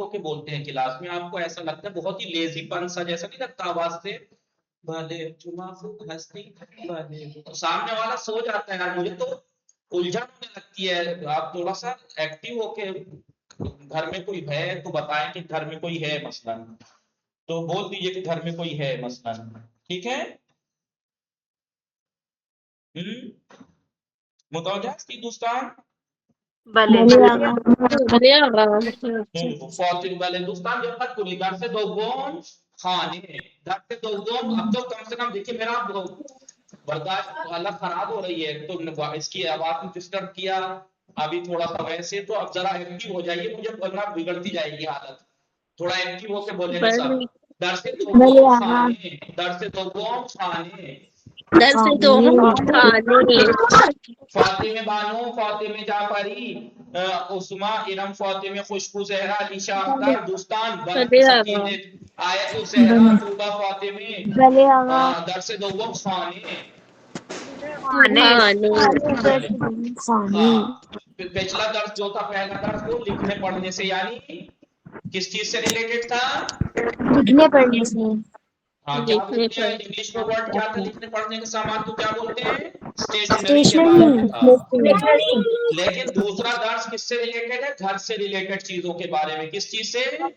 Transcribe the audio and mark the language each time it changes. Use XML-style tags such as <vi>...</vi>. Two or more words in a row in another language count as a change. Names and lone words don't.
<ur>ہو کے بولتے ہیں کلاس میں آپ کو ایسا لگتا ہے بہت ہی لیزی پن سا جیسا نہیں لگتا آواز سے بھلے چما ہستی بھلے سامنے والا سو جاتا ہے مجھے تو الجھن ہونے لگتی ہے آپ تھوڑا سا ایکٹیو ہو کے گھر میں کوئی ہے تو بتائیں کہ گھر میں کوئی ہے مثلا تو بول دیجئے کہ گھر میں کوئی ہے مثلا ٹھیک ہے متوجہ تھی دوستان</ur> <fa>بله بله آقا فاطمه بله دوستان دقت کنید درس دوم خانه درس دوم اب تو کم سے کم دیکھیں میرا برداشت حالت خراب ہو رہی ہے تو اس کی آواز میں ڈسٹرب کیا ابھی تھوڑا سا ویسے تو اب ذرا ایکٹیو ہو جائیے مجھے ورنہ بگڑتی جائے گی حالت تھوڑا ایکٹیو ہو کے بولیں گے سب درس دوم خانے درس دوم خانے درس دوم خانه فاطمه بانو فاطمه جعفری عثما ارم فاطمه خوشبو زہرا علیشا اختر دوستان بله آقا آیت الزہرا طوبہ فاطمه بله آقا درس دوم خانے خانه</fa> <ur>ہاں پچھلا درس جو تھا پہلا درس وہ لکھنے پڑھنے سے یعنی کس چیز سے ریلیٹڈ تھا لکھنے پڑھنے سے ہاں کیا لکھنے بولتے ہیں پر انگلش میں ورڈ کیا تھا لکھنے پڑھنے کے سامان کو کیا بولتے ہیں اسٹیشنری کے بارے میں تھا لیکن دوسرا درس کس سے ریلیٹڈ ہے گھر سے ریلیٹڈ چیزوں کے بارے میں کس چیز سے</ur>